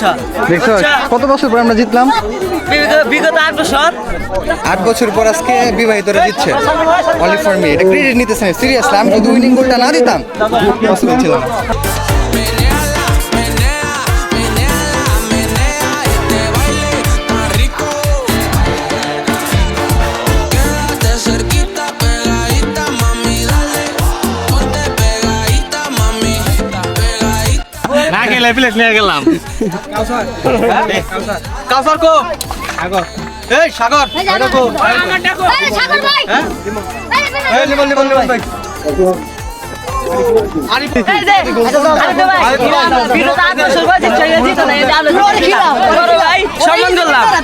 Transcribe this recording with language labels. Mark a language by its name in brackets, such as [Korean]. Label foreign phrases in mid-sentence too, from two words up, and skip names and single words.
[Bangla] দেখছো কত বছর পর আমরা জিতলাম? বিগত 8 বছর। 8 বছর পর আজকে বিবাহিতরা জিতছে। [English] only for me. [Bangla] এটা ক্রেডিট নিতেছে না, সিরিয়াসলি। আমি যদি [English] winning goal [Bangla] না দিতাম পসিবল ছিল না। [Spanish] Menéala, menea, menéala, menea. Y este baile tan rico. Quédate cerquita, pegadita, mami, dale. Ponte pegadita, mami, pegadita. [Bangla] না গেলে প্লেট নিয়ে গেলাম। কাউসার কো এই সাগর এটা কো আমার ডাকো এই সাগর ভাই এই লিবল ভাই আরিফ এই যে আরে ভাই বিগত 8 বছর পর জিতছ জিত না এটা আলো করো ভাই সম্মান করলাম।